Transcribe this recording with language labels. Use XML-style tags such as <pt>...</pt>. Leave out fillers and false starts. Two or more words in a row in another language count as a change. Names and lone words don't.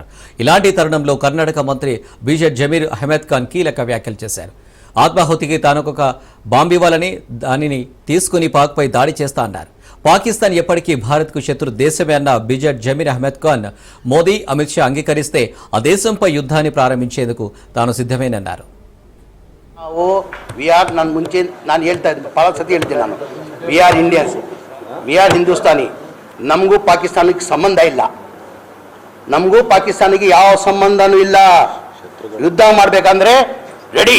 <te>ఇలాంటి తరుణంలో కర్ణాటక మంత్రి బీజెడ్ జమీర్ అహ్మద్ ఖాన్ కీలక వ్యాఖ్యలు చేశారు. ఆత్మాహుతికి తానొక బాంబివ్వాలని దానిని తీసుకుని పాక్పై దాడి చేస్తా అన్నారు. పాకిస్తాన్ ఎప్పటికీ భారత్కు శత్రు దేశమే అన్న బీజెడ్ జమీర్ అహ్మద్ ఖాన్ మోదీ, అమిత్ షా అంగీకరిస్తే ఆ దేశంపై యుద్ధాన్ని ప్రారంభించేందుకు తాను సిద్ధమేనన్నారు.</te> <kn>ನಾನು ಹೇಳ್ತಾ ಇದ್ದೆ, ಭಾಳ ಸತಿ ಹೇಳ್ತೀನಿ ನಾನು,</kn> <en>we are Indians, we are Hindustani.</en> <kn>ನಮಗೂ ಪಾಕಿಸ್ತಾನಕ್ಕೆ ಸಂಬಂಧ ಇಲ್ಲ, ನಮಗೂ ಪಾಕಿಸ್ತಾನಿಗೆ ಯಾವ ಸಂಬಂಧನೂ ಇಲ್ಲ. ಯುದ್ಧ ಮಾಡಬೇಕಂದ್ರೆ ರೆಡಿ.</kn>